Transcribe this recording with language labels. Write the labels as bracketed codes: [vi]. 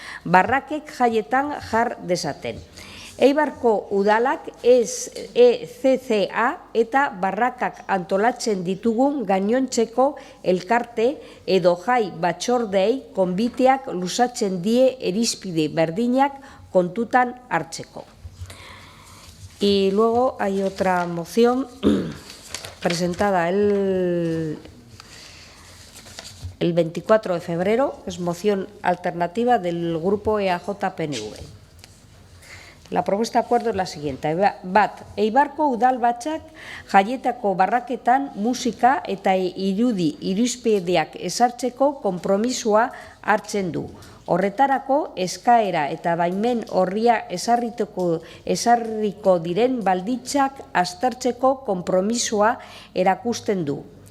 [eu] Barrakek jaietan jar dezaten. Eibarko udalak ECCA eta barrakak antolatzen ditugun gainontzeko elkarte edo jai batzordei konbiteak luzatzen die irizpide berdinak kontutan hartzeko. [es] Y luego hay otra moción presentada el 24 de febrero, es moción alternativa del grupo EAJ-PNV. La propuesta de acuerdo es la siguiente. [eu] Bat, Eibarko udalbatzak jaietako barraketan musika eta irizpideak ezartzeko konpromisoa hartzen du. Horretarako eskaera eta baimen horria ezarriko diren baldintzak aztertzeko konpromisoa erakusten du.